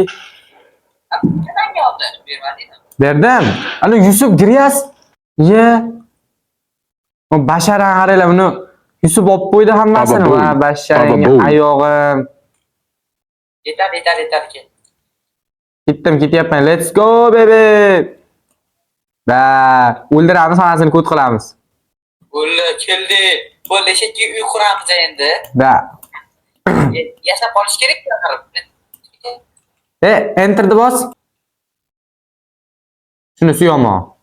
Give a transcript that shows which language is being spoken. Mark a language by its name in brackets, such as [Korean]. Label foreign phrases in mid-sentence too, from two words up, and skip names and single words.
[Uzbek] Qanday oldi? Bermadingmi? Berdim. Ana Yusuf Giryas. Ye. O basharan qaranglar buni. Yusuf olib qo'ydi hammasini. Va basharing oyog'im. Yetar ke. Ketyapman. [English] Let's go baby. [Uzbek] Da, o'ldiramiz hammasini kod qilamiz. Bo'ldi, keldi. Bo'ldi, shekki uy quramiz endi. Da. Yashab qolish kerak-ku axir. Enter'ni bos. Shuni suyaman.